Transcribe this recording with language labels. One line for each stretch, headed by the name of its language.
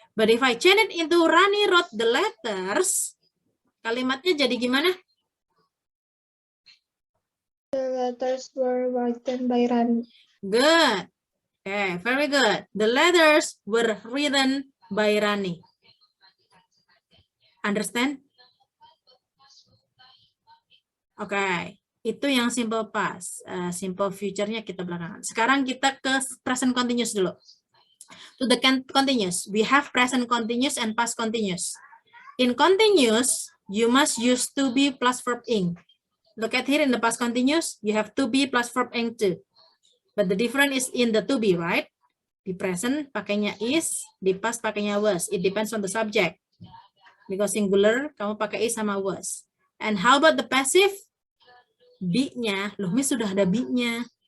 English: But if I change it into Rani wrote the letters,
Indonesian: kalimatnya jadi gimana?
English: The letters were written by Rani. Good. Okay, very good. The letters were written by Rani. Understand?
Indonesian: Oke, itu yang simple past. Simple future-nya kita belakangan. Sekarang kita ke present continuous dulu.
English: To the continuous, we have present continuous and past continuous. In continuous, you must use to be plus verb ing. Look at here in the past continuous, you have to be plus verb ing too. But the difference is in the to be, right?
Indonesian: Di present pakainya is, di past pakainya was.
English: It depends on the subject. Because singular,
Indonesian: kamu pakai
English: is sama was. And how about the passive?
Indonesian: Be-nya, loh Miss sudah ada be-nya.